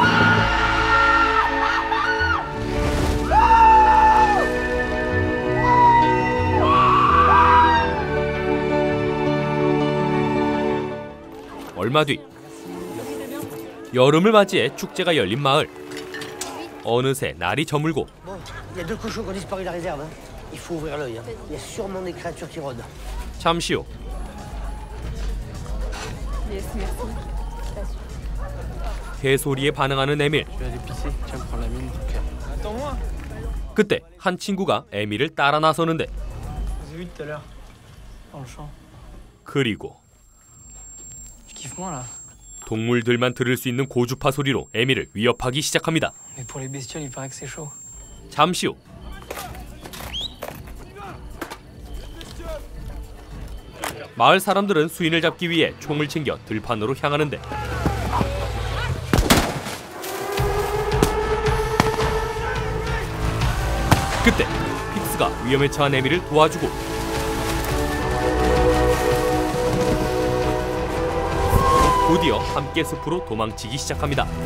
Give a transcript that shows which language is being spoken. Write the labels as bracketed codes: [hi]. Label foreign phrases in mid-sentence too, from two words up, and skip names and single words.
[ko] 얼마 뒤 여름을 맞이해 축제가 열린 마을. 어느새 날이 저물고 [fr] Bon, il y a deux cochons qui ont disparu de la réserve. Il faut ouvrir l'œil. Il y a sûrement des créatures qui rôdent. [ko] 잠시 후 개소리에 반응하는 에밀. [fr] Je vais aller pisser, tu vas me prendre la mine. Ok. Attends-moi. [ko] 그때 한 친구가 에밀을 따라 나서는데 [fr] J'ai vu tout à l'heure. Dans le champ. [ko] 그리고 [fr] Tu kiffes moi là? [ko] 동물들만 들을 수 있는 고주파 소리로 에밀을 위협하기 시작합니다. [fr] Mais pour les bestioles, il paraît que c'est chaud. [ko] 잠시 후 마을 사람들은 수인을 잡기 위해 총을 챙겨 들판으로 향하는데 그때 픽스가 위험에 처한 에밀을 도와주고 곧이어 함께 숲으로 도망치기 시작합니다.